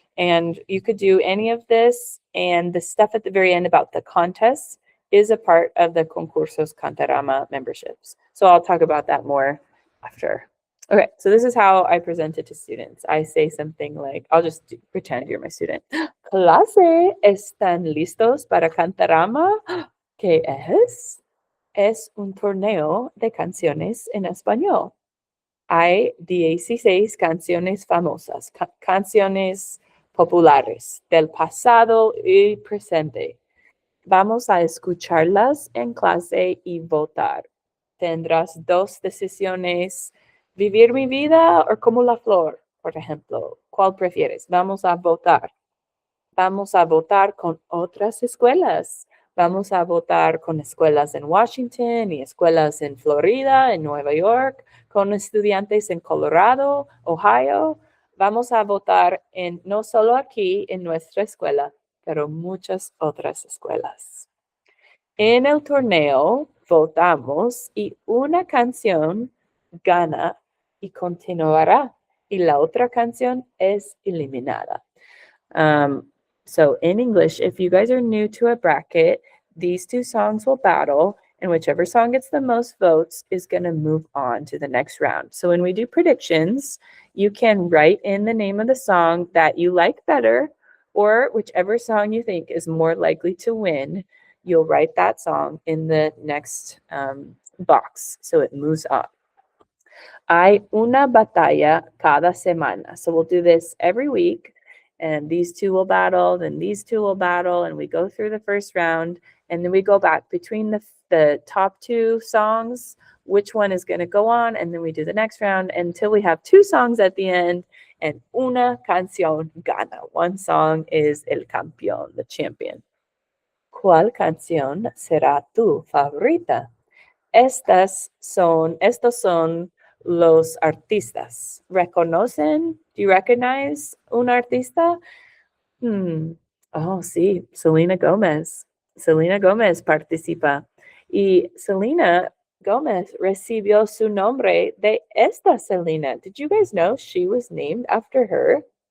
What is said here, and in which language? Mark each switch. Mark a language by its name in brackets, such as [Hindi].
[English] And you could do any of this. And the stuff at the very end about the contests is a part of the Concursos Cantarama memberships. So I'll talk about that more after. Okay, so this is how I present it to students. I say something like, I'll just pretend you're my student. [Spanish] Clase, ¿están listos para Cantarama? ¿Qué es? Es un torneo de canciones en español. Hay 16 canciones famosas, canciones populares del pasado y presente. Vamos a escucharlas en clase y votar. Tendrás dos decisiones: vivir mi vida o como la flor, por ejemplo. ¿Cuál prefieres? Vamos a votar. Vamos a votar con otras escuelas. Vamos a votar con escuelas en Washington y escuelas en Florida, en Nueva York, con estudiantes en Colorado, Ohio. Vamos a votar no solo aquí en nuestra escuela, pero muchas otras escuelas. En el torneo votamos y una canción gana y continuará y la otra canción es eliminada. [English] So in English, if you guys are new to a bracket, these two songs will battle, and whichever song gets the most votes is going to move on to the next round. So when we do predictions, you can write in the name of the song that you like better, or whichever song you think is more likely to win, you'll write that song in the next box, so it moves up. [Spanish] Hay una batalla cada semana. [English] So we'll do this every week. And these two will battle, then these two will battle, and we go through the first round, and then we go back between the top two songs, which one is going to go on, and then we do the next round until we have two songs at the end, and [Spanish] una canción gana. [English] One song is [Spanish] el campeón, [English] the champion. [Spanish] ¿Cuál canción será tu favorita? Estos son los artistas. ¿Reconocen? [English] Do you recognize [Spanish] un artista? Oh, sí, Selena Gomez. Selena Gomez participa. Y Selena Gomez recibió su nombre de esta Selena. [English] Did you guys know she was named after her?